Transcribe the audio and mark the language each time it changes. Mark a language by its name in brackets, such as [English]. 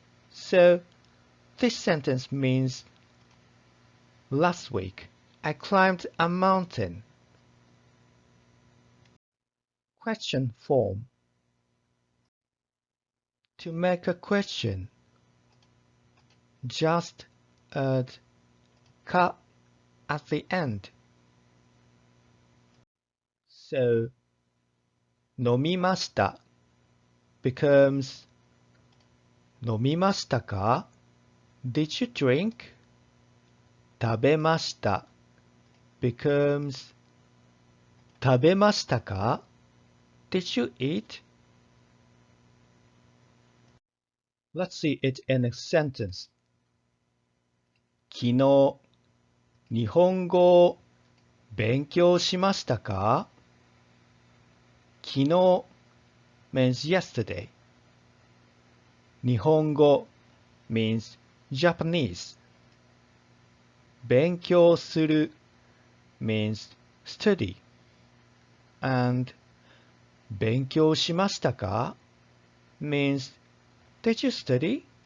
[English] So, this sentence means last week I climbed a mountain. Question form. To make a question, just add ka at the end. So, 飲みました becomes 飲みましたか? Did you drink? 食べました becomes 食べましたか? Did you eat? Let's see it in a sentence. [Japanese] 昨日日本語を勉強しましたか? [English] 昨日 means yesterday. 日本語 means Japanese. 勉強する means study. And 勉強しましたか means did you study?